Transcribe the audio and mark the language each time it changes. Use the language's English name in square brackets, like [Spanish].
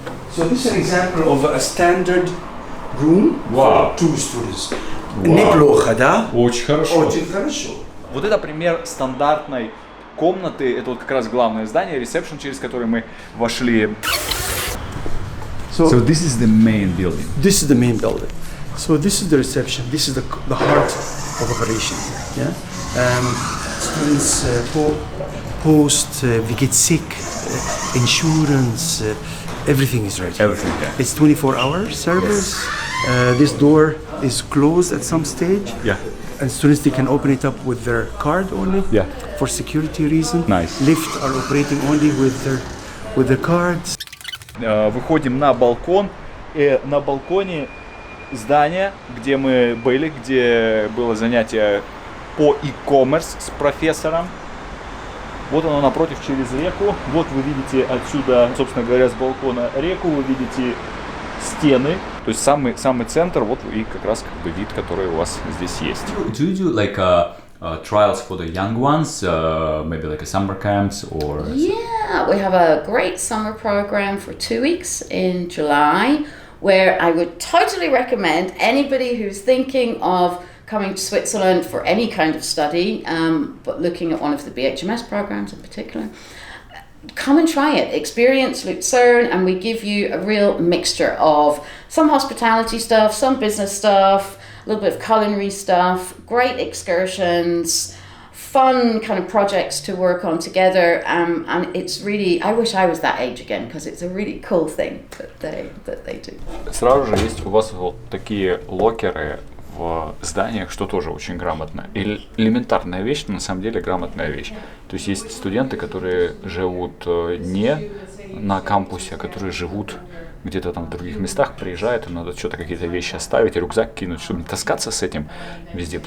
[English] So this is an example of a standard room Wow. for 2 students. [Russian] Неплохо, да? Очень хорошо. Очень хорошо. Вот это пример стандартной комнаты. Это вот как раз главное здание, ресепшн, через который мы вошли. [English] So this is the main building. This is the main building. So this is the reception. This is the heart of operation. Yeah. Students post, we get sick, insurance, everything is ready. Everything, yeah. It's 24-hour service. This door is closed at some stage. Yeah. And students, they can open it up with their card only. Yeah. For security reason. Nice. Lift are operating only with their cards. [Russian] Выходим на балкон. И на балконе здания, где мы были, где было занятие по e-commerce с профессором. Вот оно напротив, через реку. Вот вы видите отсюда, собственно говоря, с балкона реку. Вы видите стены. То есть самый центр, вот и как раз как бы вид, который у вас здесь есть. [English] Do you do like trials for the young ones, maybe like a summer camps or? Yeah, we have a great summer program for 2 weeks in July, where I would totally recommend anybody who's thinking of coming to Switzerland for any kind of study, but looking at one of the BHMS programs in particular, come and try it. Experience Lucerne, and we give you a real mixture of some hospitality stuff, some business stuff, a little bit of culinary stuff, great excursions, fun kind of projects to work on together, and it's really, I wish I was that age again, because it's a really cool thing that they do. [Russian] Сразу же есть у вас вот такие локеры в зданиях, что тоже очень грамотно. Элементарная вещь, но на самом деле грамотная вещь. То есть есть студенты, которые живут не на кампусе, а которые живут где-то там в других местах, приезжают, им надо что-то, какие-то вещи оставить, рюкзак кинуть, чтобы не таскаться с этим везде.